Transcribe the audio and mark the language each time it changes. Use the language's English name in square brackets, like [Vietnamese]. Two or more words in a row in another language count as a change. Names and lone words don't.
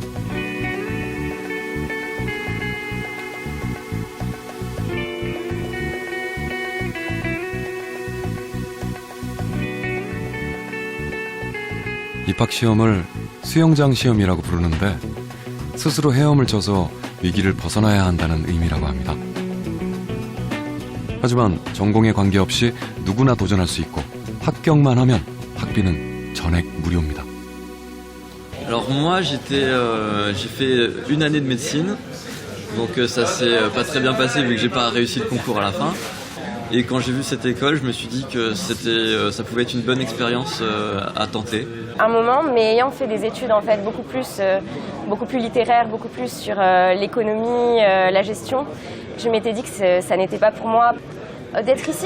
[Korean] 입학시험을 수영장 시험이라고 부르는데 스스로 헤엄을 쳐서 위기를 벗어나야 한다는 의미라고 합니다. 하지만 전공에 관계없이 누구나 도전할 수 있고 합격만 하면 학비는 전액 무료입니다. [French] Alors moi j'ai fait une année de médecine, donc ça s'est pas très bien passé vu que j'ai pas réussi le concours à la fin. Et quand j'ai vu cette école, je me suis dit que ça pouvait être une bonne expérience à tenter. Un moment, mais ayant fait des études en fait beaucoup plus littéraires, beaucoup plus sur l'économie, la gestion, je m'étais dit que ça n'était pas pour moi d'être ici.